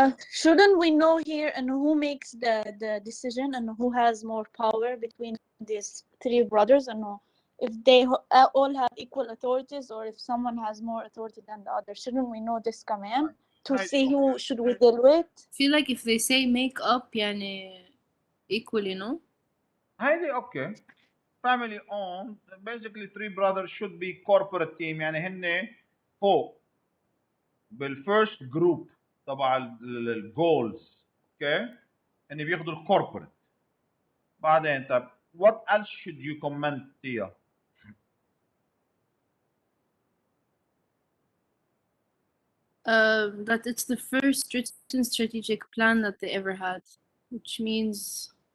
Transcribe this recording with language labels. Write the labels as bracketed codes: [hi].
[en] Shouldn't we know here and who makes the decision and who has more power between these 3 brothers, and if they all have equal authorities, or if someone has more authority than the other? Shouldn't we know this command to Right. see who should we deal with? Feel like if they say make up [ar] يعني [en] equally, no? [ar] هيدي [en] okay. Family owned. Basically 3 brothers should be corporate team. [ar] يعني هن فوق بالفيرست جروب تبع الجولز. اوكي. هن بياخذوا الكوربريت. بعدين طب [en] what else should you comment Tia? That it's the first written strategic plan that they ever had, which means